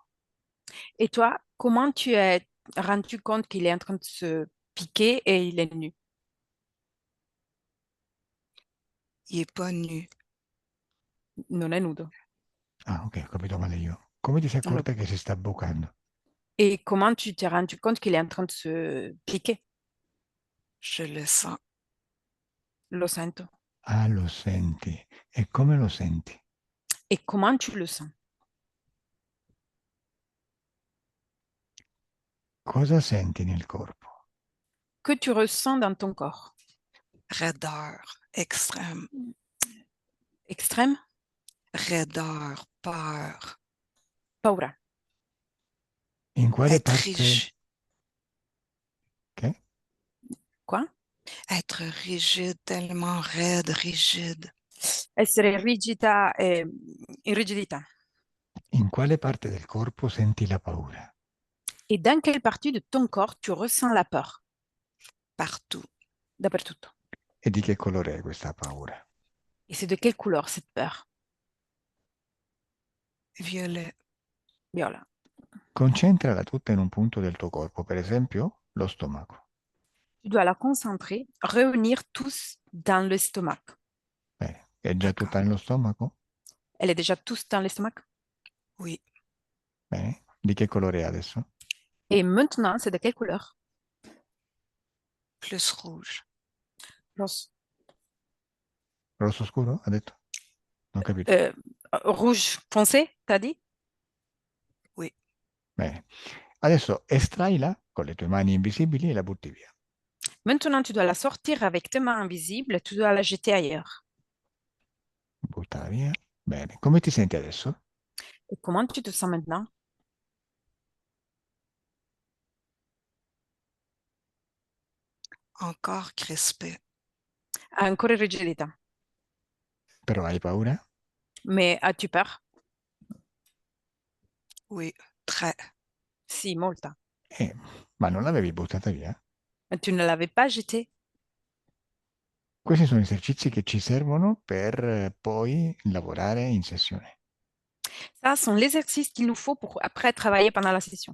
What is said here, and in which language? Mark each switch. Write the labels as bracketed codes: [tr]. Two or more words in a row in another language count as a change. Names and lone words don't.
[fr] Et toi, comment tu es rendu compte qu'il est en train de se piquer et il est nu? Il est pas nu. [it] Non è nudo. Ah, ok, ho capito male io. Come ti sei Allora, accorta che si sta bucando? [fr] et comment tu t'es rendu compte qu'il est en train de se piquer? Je le sens. [it] Lo sento. Ah, lo senti. E come lo senti? [fr] Et comment tu le sens? [it] Cosa senti nel corpo? [fr] Que tu ressens dans ton corps? Raideur, extrême. Extrême? Raideur, peur. [it] Paura. In quale [fr] Être [it] parte... [fr] rigide. [it] Che? [fr] Quoi? Être rigide, tellement raide, rigide. [it] Essere rigida e in rigidità. In quale parte del corpo senti la paura? [fr] Et dans quelle partie de ton corps tu ressens la peur? Partout. [it] Dappertutto. E di che colore è questa paura? [fr] Et c'est de quelle couleur cette peur? Violet. [it] Viola. Concentrala tutta in un punto del tuo corpo, per esempio lo stomaco. [fr] Tu dois la concentrer, réunir tous dans l'estomac. [it] Bene, è già [fr] D'accord. [it] tutta nello stomaco? [fr] Elle est déjà tous dans l'estomac? Oui. [it] Bene, di che colore è adesso? [fr] Et maintenant, c'est de quelle couleur? Plus rouge. Rose. [it] Rosso scuro, ha detto? Non ho capito. [fr] Rouge foncé, t'as dit? Oui. [it] Bene, adesso estraila con le tue mani invisibili e la butti via. [fr] Maintenant, tu dois la sortir avec tes mains invisibles, tu dois la jeter ailleurs. [it] Buttala via. Bene, come ti senti adesso? [fr] Et comment tu te sens maintenant? Encore crispé. [it] Ancora rigidità. Però hai paura? [fr] Mais as-tu peur? Oui. Très. [it] Si, molta. Ma non l'avevi buttata via? [fr] Mais tu ne l'avais pas jetée. [it] Questi sono esercizi che ci servono per poi lavorare in sessione. [fr] Ça sont les exercices qu'il nous faut pour après travailler pendant la session.